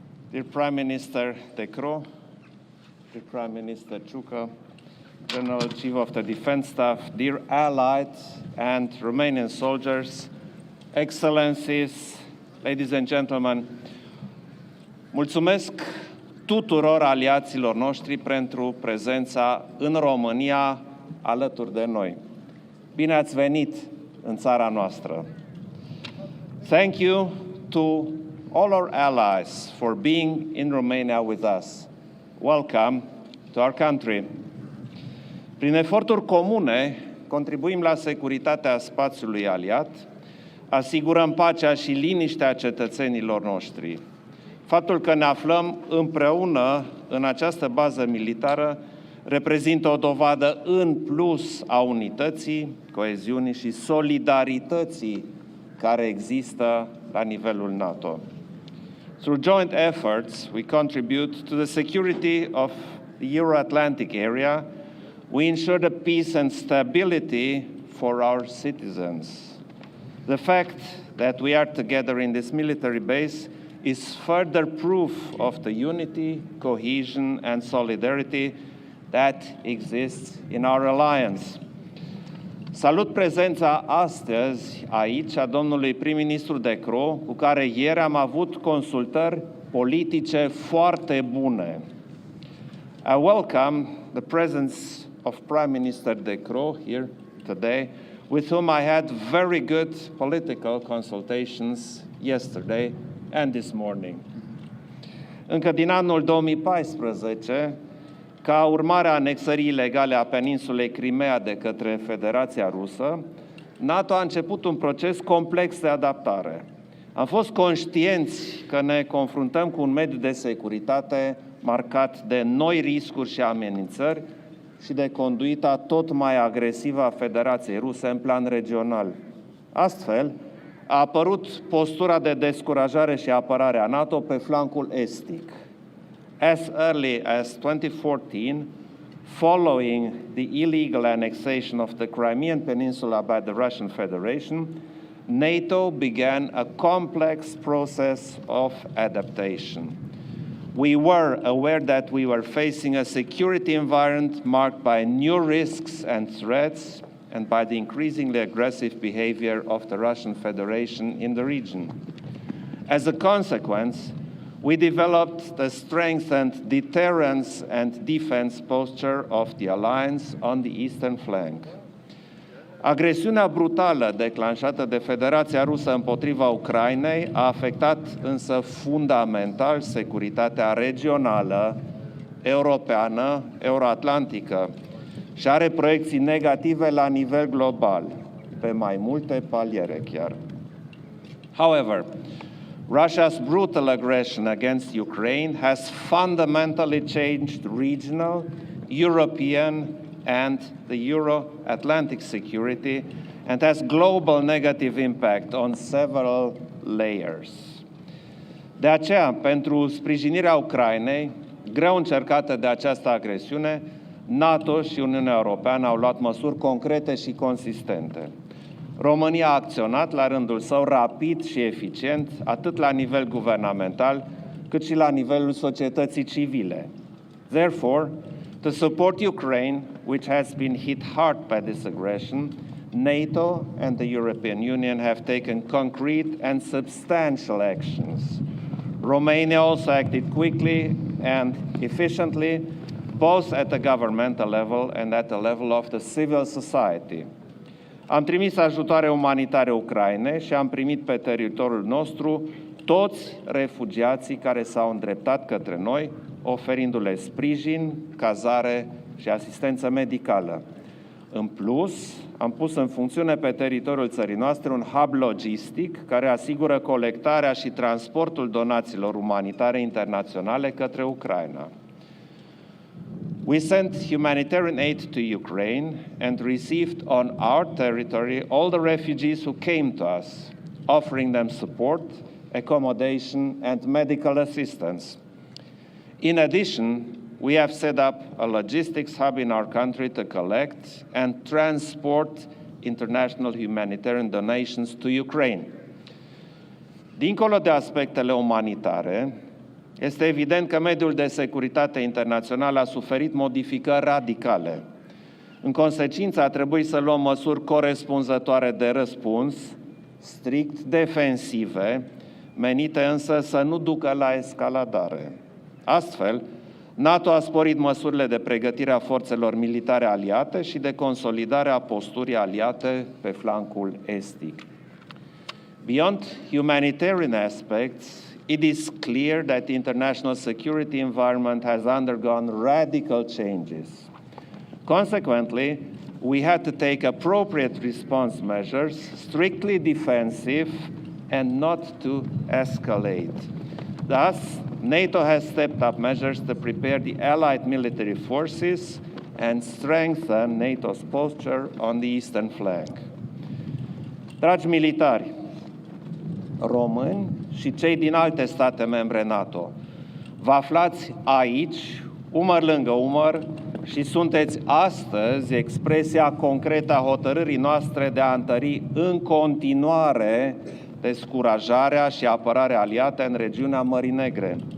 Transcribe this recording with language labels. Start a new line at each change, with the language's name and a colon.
English: dear Prime Minister De Croo, dear Prime Minister RTUK, General Chief of the Defense Staff, dear allies and Romanian soldiers, excellencies, ladies and gentlemen,
Romanian: mulțumesc tuturor aliaților noștri pentru prezența în România alături de noi. Bine ați venit în țara noastră.
English: Thank you to all our allies for being in Romania with us. Welcome to our country.
Romanian: Prin eforturi comune, contribuim la securitatea spațiului aliat, asigurăm pacea și liniștea cetățenilor noștri. Faptul că ne aflăm împreună în această bază militară reprezintă o dovadă în plus a unității, coeziunii și solidarității care există la nivelul NATO.
English: Through joint efforts, we contribute to the security of the Euro-Atlantic area. We ensure the peace and stability for our citizens. The fact that we are together in this military base is further proof of the unity, cohesion, and solidarity that exists in our alliance.
Romanian: Salut prezența astăzi aici a domnului prim-ministru De Croo, cu care ieri am avut consultări politice foarte bune.
English: I welcome the presence of Prime Minister De Croo here today, with whom I had very good political consultations yesterday and this morning.
Romanian: Încă din anul 2014, ca urmare a anexării ilegale a peninsulei Crimea de către Federația Rusă, NATO a început un proces complex de adaptare. Am fost conștienți că ne confruntăm cu un mediu de securitate marcat de noi riscuri și amenințări și de conduita tot mai agresivă a Federației Ruse în plan regional. Astfel, a apărut postura de descurajare și apărare a NATO pe flancul estic.
English: As early as 2014, following the illegal annexation of the Crimean Peninsula by the Russian Federation, NATO began a complex process of adaptation. We were aware that we were facing a security environment marked by new risks and threats and by the increasingly aggressive behavior of the Russian Federation in the region. As a consequence, we developed the strengthened deterrence and defense posture of the alliance on the eastern flank.
Romanian: Agresiunea brutală declanșată de Federația Rusă împotriva Ucrainei a afectat însă fundamental securitatea regională, europeană, euroatlantică și are proiecții negative la nivel global, pe mai multe paliere chiar.
English: However, Russia's brutal aggression against Ukraine has fundamentally changed regional, European, and the Euro-Atlantic security and has global negative impact on several layers.
Romanian: De aceea, pentru sprijinirea Ucrainei, greu încercată de această agresiune, NATO și Uniunea Europeană au luat măsuri concrete și consistente. România a acționat la rândul său rapid și eficient, atât la nivel guvernamental, cât și la nivelul societății civile.
English: Therefore, to support Ukraine, which has been hit hard by this aggression, NATO and the European Union have taken concrete and substantial actions. Romania also acted quickly and efficiently, both at the governmental level and at the level of the civil society.
Romanian: Am trimis ajutoare umanitare Ucrainei și am primit pe teritoriul nostru toți refugiații care s-au îndreptat către noi, oferindu-le sprijin, cazare și asistență medicală. În plus, am pus în funcțiune pe teritoriul țării noastre un hub logistic care asigură colectarea și transportul donațiilor umanitare internaționale către Ucraina.
English: We sent humanitarian aid to Ukraine and received on our territory all the refugees who came to us, offering them support, accommodation, and medical assistance. In addition, we have set up a logistics hub in our country to collect and transport international humanitarian donations to Ukraine.
Romanian: Dincolo de aspectele umanitare, este evident că mediul de securitate internațional a suferit modificări radicale. În consecință, a trebuit să luăm măsuri corespunzătoare de răspuns, strict defensive, menite însă să nu ducă la escaladare. Astfel, NATO a sporit măsurile de pregătire a forțelor militare aliate și de consolidare a posturii aliate pe flancul estic.
English: Beyond humanitarian aspects, it is clear that the international security environment has undergone radical changes. Consequently, we had to take appropriate response measures, strictly defensive and not to escalate. Thus, NATO has stepped up measures to prepare the allied military forces and strengthen NATO's posture on the eastern flank.
Romanian: Dragi militari, români și cei din alte state membre NATO, vă aflați aici, umăr lângă umăr, și sunteți astăzi expresia concretă a hotărârii noastre de a întări în continuare descurajarea și apărarea aliată în regiunea Mării Negre.